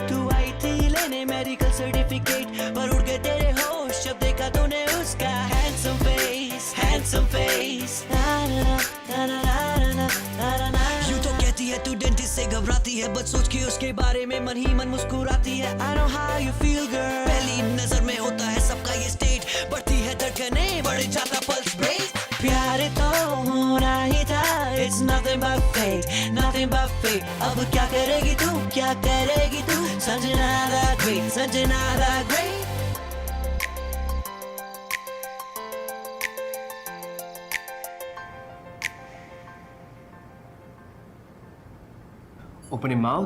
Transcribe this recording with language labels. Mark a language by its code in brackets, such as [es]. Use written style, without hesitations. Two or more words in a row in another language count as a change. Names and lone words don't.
[hi] तू आई थी लेने [en] medical certificate, [hi] पर उड़ गए तेरे होश जब देखा तूने उसका [en] handsome face. [hi] यूं तो कहती है तू डेंटिस्ट से घबराती है, बट सोच के उसके बारे में मन ही मन मुस्कुराती है. [en] I know how you feel girl. [hi] पहली नजर में होता है सबका ये स्टेट, बढ़ती है धड़कने, बढ़ जाता [en] pulse rate. [hi] प्यार तो होना ही था. [en] It's nothing but fate. [hi] अब क्या करेगी तू संजना [en] the great. Open your mouth.